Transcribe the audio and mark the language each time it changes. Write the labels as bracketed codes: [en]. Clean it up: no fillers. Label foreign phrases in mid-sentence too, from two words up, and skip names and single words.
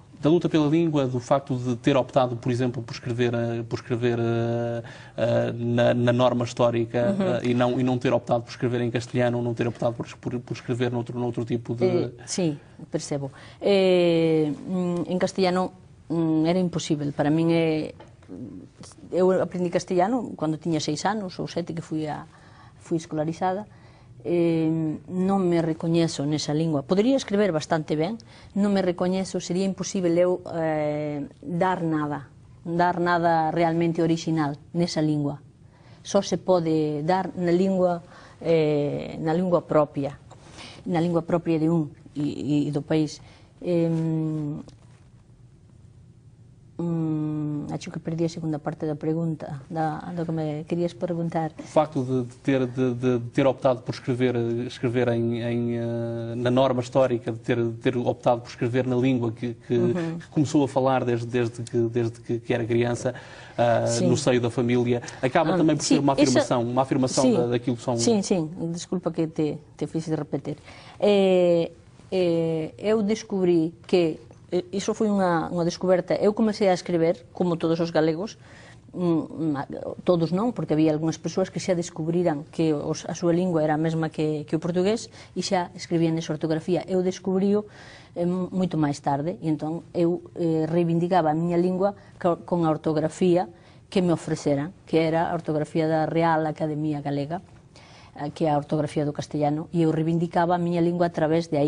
[pt] Da luta pela língua, do facto de ter optado, por exemplo, por escrever na norma histórica e não ter optado por escrever em castelhano, ou não ter optado por escrever noutro tipo de... Sim, percebo. Em castelhano era impossível. [gl] Para min eu aprendi castelhano quando tiña 6 anos ou 7 que fui escolarizada. Non me recoñezo nesa lingua. Podería escrever bastante ben, non me recoñezo, sería imposible eu dar nada realmente original nesa lingua. Só se pode dar na lingua propia de un e do país. [pt] Acho que perdi a segunda parte da pergunta, do que me querias perguntar. O facto de ter optado por escrever na norma histórica, de ter optado por escrever na língua que começou a falar desde que era criança, no seio da família, acaba também por ser uma afirmação daquilo que são... Sim, desculpa que te fiz repetir. [gl] Eu descobri que iso foi unha descoberta. Eu comecei a escrever, como todos os galegos, todos non, porque había algunhas persoas que xa descubriran que a súa lingua era a mesma que o portugués e xa escribían esa ortografía. Eu descubrío moito máis tarde e entón eu reivindicaba a miña lingua con a ortografía que me ofreceran, que era a ortografía da Real Academia Galega, que é a ortografía do castellano, e eu reivindicaba a miña lingua a través de aí.